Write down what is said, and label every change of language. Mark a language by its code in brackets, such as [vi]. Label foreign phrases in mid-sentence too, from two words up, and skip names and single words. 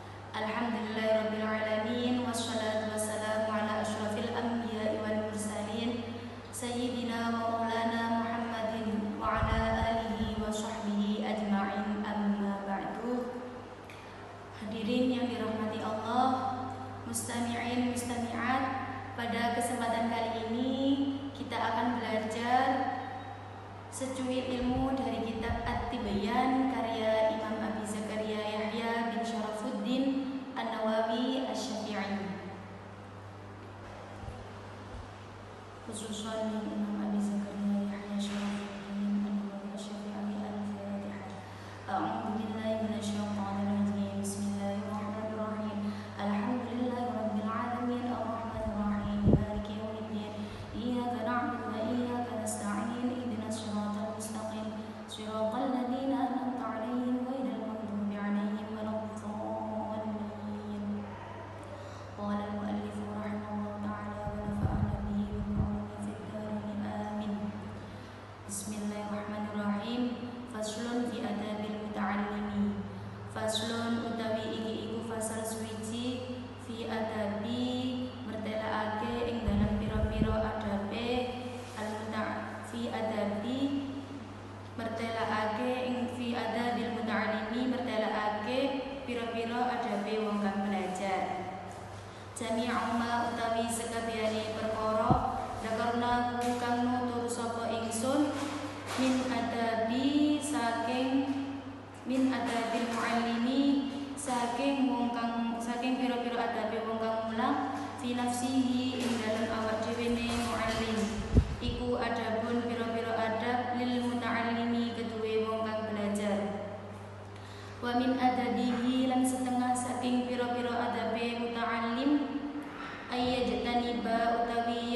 [ar] الحمد لله رب العالمين والصلاة والسلام على أشرف الأنبياء والمرسلين سيدنا ومولانا محمد وعلى آله وصحبه أجمعين أما بعد. [id] Hadirin yang dirahmati Allah, [ar] مستمعين مستمعات, [id] pada kesempatan kali ini kita akan belajar secuil ilmu dari kitab At-Tibyan karya Imam Abi Zakaria Yahya bin Syarafuddin An-Nawawi Asy-Syafi'i. [ar] خصوصا إمام أبي زكريا يحيى شرف الدين النووي الشافعي. Al-Fatihah. أعوذ بالله من الشيطان الرجيم بسم الله الرحمن الرحيم. الحمد لله رب العالمين الرحمن الرحيم مالك يوم الدين. إياك نعبد وإياك نستعين اهدنا الصراط المستقيم. صراط الذين أنعمت عليهم غير المغضوب عليهم ولا الضالين. قال المؤلف رحمه الله تعالى ونفعنا به وبعلومه في الدارين آمين. Bismillahirrahmanirrahim. فصل في آداب المتعلم. [jv] Faslun utawi iki iku fasal suwiji [ar] في آداب [jv] mertelaake ing dalam pira-pira adabe [ar] في آداب [jv] mertelaake ing [ar] في آداب المتعلم [jv] mertelaake pira-pira adabe wong kang belajar. [ar] جميع ما [jv] utawi sekabehane perkara zakarna kang nutur sapa ingsun [ar] من آداب من آداب المعلم [jv] saking pira-pira adabe wong kang mulang [ar] في نفسه [jv] ing dalem awak dhewe ne muallim iku adabun pira-pira adab [ar] للمتعلم [jv] keduwe wong kang belajar. [ar] ومن آدابه [jv] lan setengah saking pira-pira adabe muta'allim ayyajtaniba utawi